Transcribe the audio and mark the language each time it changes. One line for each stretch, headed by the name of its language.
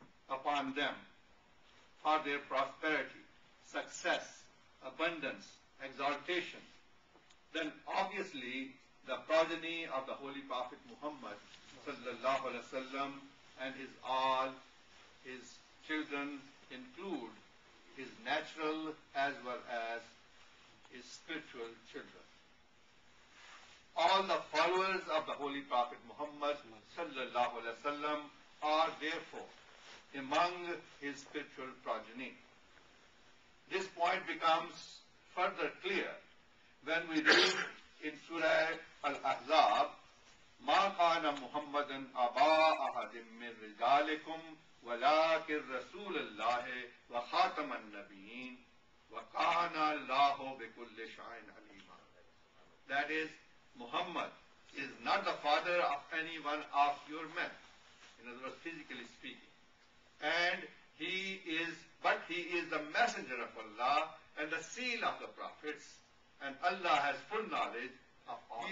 English: upon them for their prosperity, success, abundance, exaltation, then obviously the progeny of the Holy Prophet Muhammad sallallahu alaihi wasallam and all his children include his natural as well as his spiritual children. All the followers of the Holy Prophet Muhammad sallallahu alaihi wasallam are therefore among his spiritual progeny. This point becomes further clear when we read in Surah Al-Ahzab,
Arabic: ما كان محمد أبا أحد من رجالكم ولكن رسول الله وخاتم النبيين وكان الله بكل شيء عليما.
English: That is, Muhammad is not the father of any one of your men, in other words, physically speaking, and he is the messenger of Allah and the seal of the prophets, and Allah has full knowledge of all.